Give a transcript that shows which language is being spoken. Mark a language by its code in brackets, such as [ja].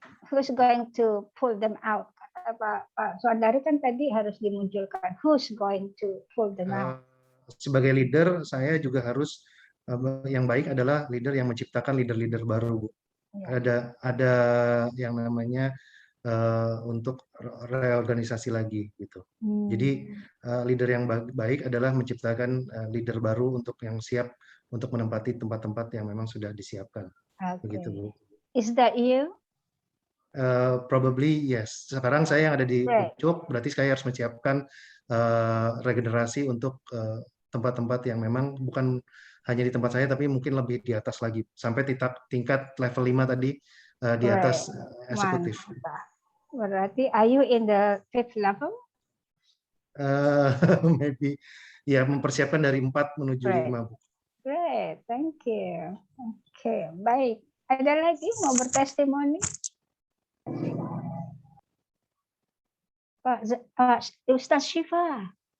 [en] Who's going to pull them out? [id] Pak Suandari kan tadi harus dimunculkan. [en] Who's going to pull them out? [id] Sebagai leader, saya juga harus yang baik adalah leader yang menciptakan leader-leader baru, Bu. Ya. Ada yang namanya untuk reorganisasi lagi gitu. Jadi leader yang baik adalah menciptakan leader baru untuk yang siap untuk menempati tempat-tempat yang memang sudah disiapkan. Begitu, Bu. [en] Is that you? Probably yes. [id] Sekarang saya yang ada di Ucuk, berarti saya harus menyiapkan regenerasi untuk tempat-tempat yang memang bukan hanya di tempat saya, tapi mungkin lebih di atas lagi, sampai tingkat level 5 tadi di atas eksekutif. Berarti [en] are you in the 5th level? Maybe [id] ya, mempersiapkan dari 4 menuju 5. [en] Great, thank you. [id] Oke, baik. Ada lagi mau bertestimoni? Pak Ustaz Syifa.